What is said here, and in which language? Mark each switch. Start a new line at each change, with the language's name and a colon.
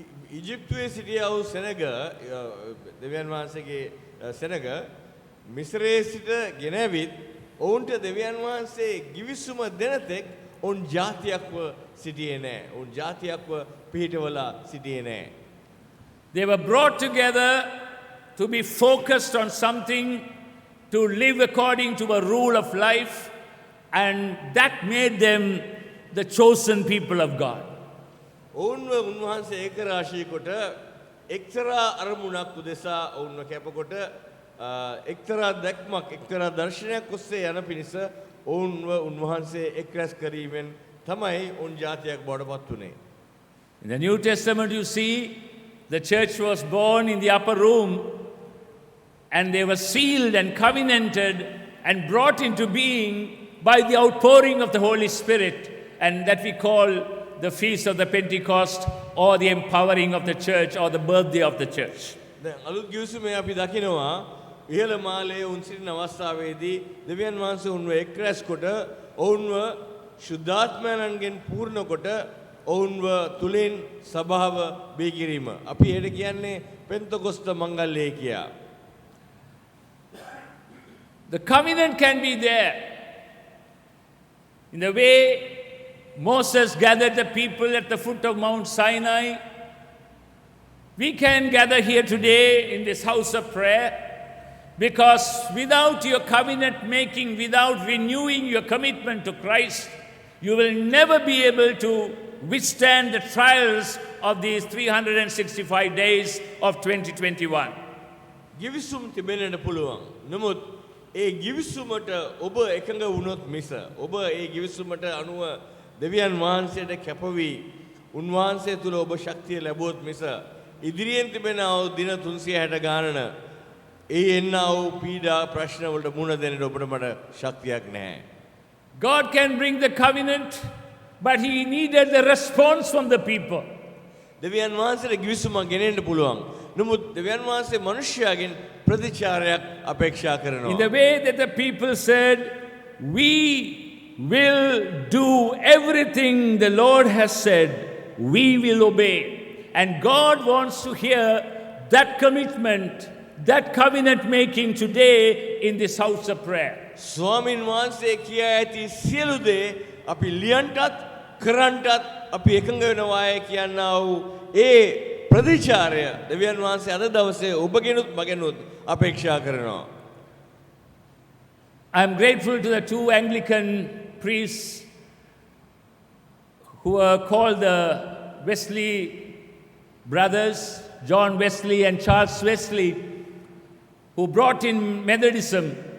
Sinhala: ඉජිප්තුවේ සිටියා වූ සෙනග දෙවියන් වහන්සේගේ සෙනග මිස්රයේ සිට ගෙනවිත් ඔවුන්ට දෙවියන් වහන්සේ ගිවිසුම දෙනතෙක් ඔවුන් ජාතියක්ව සිටියේ නැහැ. ඔවුන් ජාතියක්ව පිහිටවලා සිටියේ නැහැ.
English: They were brought together to be focused on something, to live according to a rule of life, and that made them the chosen people of God.
Sinhala: ඔවුන්ව උන්වහන්සේ ඒක රාශී කොට එක්තරා අරමුණක් උදෙසා ඔවුන්ව කැපකොට එක්තරා දැක්මක් එක්තරා දර්ශනයක් ඔස්සේ යන පිණිස ඔවුන්ව උන්වහන්සේ එක් රැස් කිරීමෙන් තමයි ඔවුන් ජාතියක් බවට පත් වුනේ.
English: In the New Testament you see the church was born in the upper room and they were sealed and covenanted and brought into being by the outpouring of the Holy Spirit, and that we call the feast of the Pentecost or the empowering of the church or the birthday of the church.
Sinhala: දැන් අලුත් ගිවිසුමේ අපි දකිනවා ඉහළ මාලයේ උන් සිටින අවස්ථාවේදී දෙවියන් වහන්සේ උන්ව එක් රැස් කොට ඔවුන්ව ශුද්ධාත්මයන්ගෙන් පූර්ණ කොට ඔවුන්ව තුලින් සභාව බිහි කිරීම. අපි ඒකට කියන්නේ පෙන්තකොස්ත මංගල්‍යය කියා.
English: The covenant can be there in the way Moses gathered the people at the foot of Mount Sinai. We can gather here today in this house of prayer because without your covenant making, without renewing your commitment to Christ, you will never be able to withstand the trials of these 365 days of 2021.
Sinhala: ගිවිසුම් තිබෙන්නට පුළුවන්. නමුත් ඒ ගිවිසුමට ඔබ එකඟ වුණොත් මිස ඔබ ඒ ගිවිසුමට අනුව දෙවියන් වහන්සේට කැපවී උන්වහන්සේ තුල ඔබ ශක්තිය ලැබුවොත් මිස ඉදිරියෙන් තිබෙන දින 360 ගානන ඒ එන්නා වූ පීඩා ප්‍රශ්න වලට මුහුණ දෙන්නට ඔබට මට ශක්තියක් නැහැ.
English: God can bring the covenant, but he needed the response from the people.
Sinhala: දෙවියන් වහන්සේට ගිවිසුමක් ගෙනෙන්න පුළුවන්. නමුත් දෙවියන් වහන්සේ මිනිසයාගෙන් ප්‍රතිචාරයක් අපේක්ෂා කරනවා.
English: In the way that the people said, we will do everything the Lord has said, we will obey. And God wants to hear that commitment, that covenant making today in this house of prayer.
Sinhala: ස්වාමින් වහන්සේ කියා ඇති සියලු දේ අපි ලියන්නටත් කරන්නටත් අපි එකඟ වෙනවායි කියනා වූ ඒ ප්‍රතිචාරය දෙවියන් වහන්සේ අද දවසේ ඔබගෙනුත් මගෙනුත් අපේක්ෂා කරනවා.
English: I am grateful to the two Anglican priests who are called the Wesley brothers, John Wesley and Charles Wesley, who brought in Methodism.